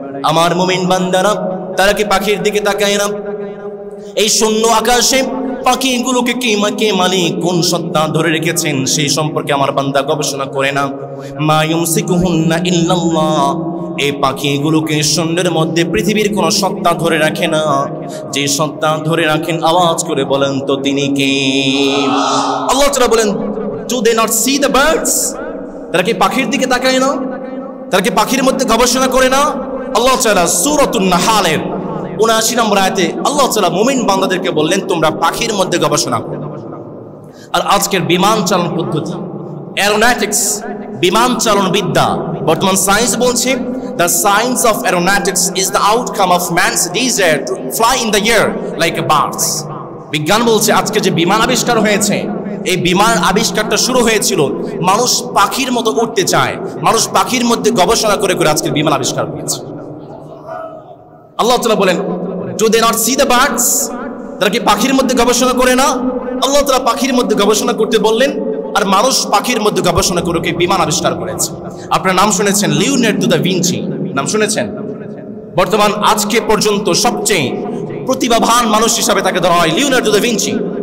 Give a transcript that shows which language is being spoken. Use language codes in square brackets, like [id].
[bn] আমার মুমিন বান্দারা তারা কি পাখির দিকে তাকায় না? এই শূন্য আকাশে পাখিগুলোকে কে মালিক কোন সত্তা ধরে রেখেছেন সেই সম্পর্কে আমার বান্দা গবেষণা করে না। [ar] মা ইউমসিকুহুন্না ইল্লাল্লাহ, [bn] এই পাখিগুলোকে শূন্যের মধ্যে পৃথিবীর কোন সত্তা ধরে রাখে না। যে সত্তা ধরে রাখেন আওয়াজ করে বলেন তো তিনি কে? আল্লাহ তাআলা বলেন, [en] do they not see the birds? [bn] তারা কি পাখির দিকে তাকায় না? তারা কি পাখির মধ্যে গবেষণা করে না? আল্লাহ তাআলা সূরাতুন নাহালের ৭৯ নম্বর আয়াতে আল্লাহ তাআলা মুমিন বান্দাদেরকে বললেন, তোমরা পাখির মধ্যে গবেষণা করো। আর আজকের বিমান চালন পদ্ধতি, এরোনটিক্স, বিমান চালন বিদ্যা, বর্তমান সায়েন্স বলছে [en] the science of aeronautics is the outcome of man's desire to fly in the air like a bird. [bn] বিজ্ঞান বলছে আজকে যে বিমান আবিষ্কার হয়েছে, এই বিমান আবিষ্কারটা শুরু হয়েছিল মানুষ পাখির মতো উঠতে চায়, মানুষ পাখির মধ্যে গবেষণা করে করে আজকের বিমান আবিষ্কার হয়েছে। আল্লাহ তাআলা বলেন, [en] do they not see the birds? [bn] তারা কি পাখির মধ্যে গবেষণা করে না? আল্লাহ তাআলা পাখির মধ্যে গবেষণা করতে বললেন, আর মানুষ পাখির মধ্যে গবেষণা করে বিমান আবিষ্কার করেছে। আপনার নাম শুনেছেন লিওনার্দো দা ভিঞ্চি, নাম শুনেছেন? বর্তমান আজকে পর্যন্ত সবচেয়ে প্রতিভাবান মানুষ হিসাবে তাকে ধরা হয় লিওনার্দো দা ভিঞ্চি।